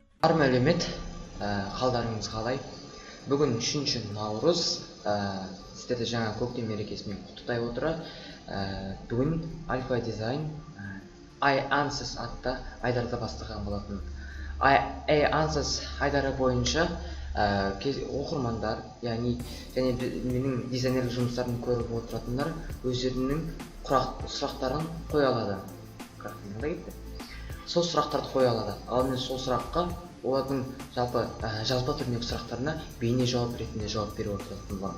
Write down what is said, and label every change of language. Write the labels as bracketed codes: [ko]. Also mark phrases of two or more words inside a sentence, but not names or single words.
[kk] Бар мәлімет, қалдарыңыз қалай? Бүгін 3 наурыз, сіздерді жаңа көктем мерекесімен құттықтай отыра. Бүгін ALPHADESIGN I answers атты айдарды бастаған болатын. I answers айдары бойынша оқырмандар, және менің дизайнерлік жұмыстарын көріп отыратындар өздерінің сұрақтарын қоя алады. Сол сұрақтарды қоя алады. Ал мен сол сұраққа олардың жалпы түрдегі сұрақтарына бейне жауап ретінде жауап беріп отыратын боламын.